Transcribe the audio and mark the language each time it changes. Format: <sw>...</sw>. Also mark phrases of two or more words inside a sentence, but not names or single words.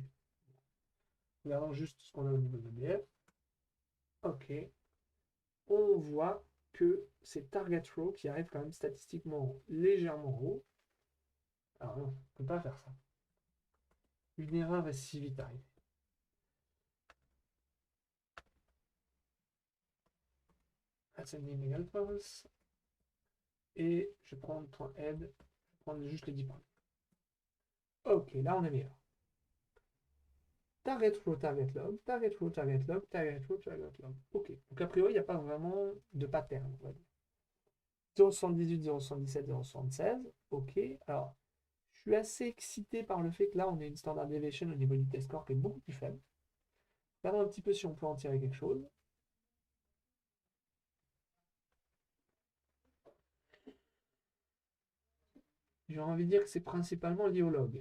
<fr>Regardons juste ce qu'on a au niveau de l'EDF. Ok. On voit que c'est</fr> <en>target row</en> <fr>qui arrive quand même statistiquement légèrement haut. Alors non, on ne peut pas faire ça. Une erreur est si vite arrivée.</fr> <en>Ascending equal false.</en> <fr>Et je vais prendre .head. Je vais prendre juste les 10 points. Ok, là on est meilleur.</fr> <en>Target row, target log, target row, target log, target row, target log.</en> <fr>Ok. Donc a priori, il n'y a pas vraiment de pattern, on va dire. 0,78, 0,77, 0,76. Ok. Alors, je suis assez excité par le fait que là, on a une</fr> <en>standard deviation</en> <fr>au niveau du</fr> <en>test score</en> <fr>qui est beaucoup plus faible. Regardons un petit peu si on peut en tirer quelque chose. J'ai envie de dire que c'est principalement lié au log.</fr>